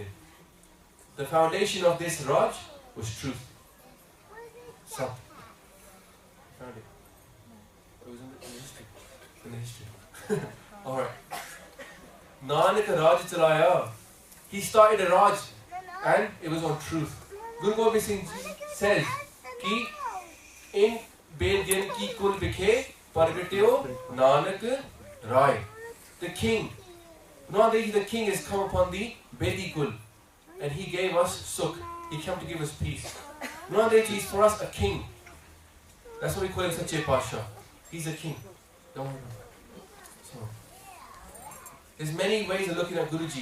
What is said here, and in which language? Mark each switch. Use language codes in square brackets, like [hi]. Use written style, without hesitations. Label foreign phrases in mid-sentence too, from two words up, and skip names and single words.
[en] The foundation of this Raj was truth. Sat. Found it. It was in the history. In the history. Alright. [pa] ਨਾਨਕ ਰਾਜ ਚਲਾਇਆ. [en] He started a Raj and it was on truth. [pa] Guru Gobind Singh Ji says ਕਿ ਇਨ ਬੇਦੀਅਨ ਕੀ ਕੁਲ ਬਿਖੈ ਪ੍ਰਗਟਿਓ ਨਾਨਕ ਰਾਇ. [en] The king. Now the king has come upon the Bedi Kul and he gave us Sukh. He came to give us peace. Now is for us a king. That's what we call him [pa] ਸੱਚੇ ਪਾਤਸ਼ਾਹ. [en] He's a king. Don't worry about it. So, there's many ways of looking at Guruji.